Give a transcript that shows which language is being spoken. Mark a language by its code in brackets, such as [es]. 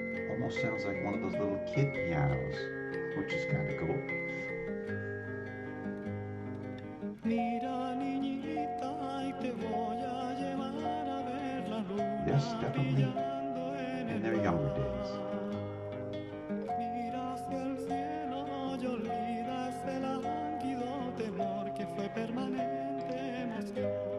[en] Almost sounds like one of those little kid pianos, which is kind of cool. [es] Mira niñita, y te voy a llevar a ver la luna. [en] Yes, definitely in their younger days. [es] Mira hacia el cielo y olvida ese lánguido temor que fue permanente emoción.